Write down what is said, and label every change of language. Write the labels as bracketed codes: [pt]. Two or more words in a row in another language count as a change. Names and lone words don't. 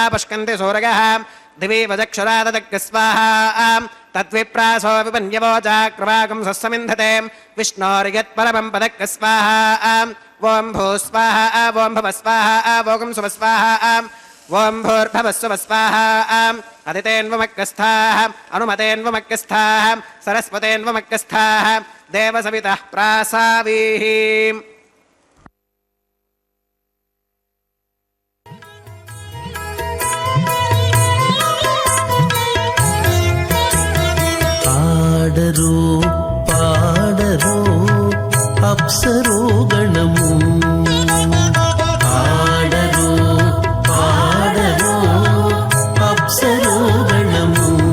[sa] पुष्कन्ति सूरयः दिवि वजक्षुराददग् स्वाहा तद्विप्रासो विपन्यवो चाक्रवाकं सस्समिन्धते विष्णोर्यत्परमं पदक् स्वाहा ॐ भू स्वाहा ॐ भव स्वाहा भोगं सुव स्वाहा ॐ भूर्भवस्सुव स्वाहा अदितेन्वमग्गस्थाः अनुमतेन्वमग्गस्थाः सरस्वतेन्वमग्गस्थाः देवसवितः प्रासावीः [te] పాడరు పాడరు అప్సరో గణము పాడరు పాడరు అప్సరో గణము